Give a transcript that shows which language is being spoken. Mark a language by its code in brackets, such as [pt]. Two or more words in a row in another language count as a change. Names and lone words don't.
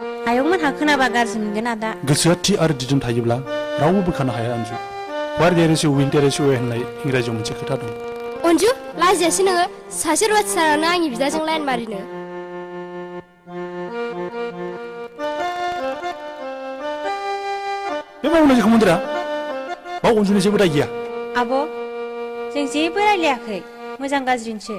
[brx] आयंमोनहा खोनाबा गाज्रि मोनगोन आदा गोसोआ थि आरो दिदोम थायोब्ला रावबो बोखानो हाया अन्जु [en] where there is win there is way [brx] होननाय इंराजियाव मोनसे खोथा दं अन्जु लाजियासै नोङो सासे रुवाथिसारानो आंनि बिदाजों लाइन मारिनो बे मावनाय जेखौ मोनदोरा बाव अन्जुनि जेबो दाय गैया आब' जों जेबो रायलायाखै मोजां गाज्रिनिसो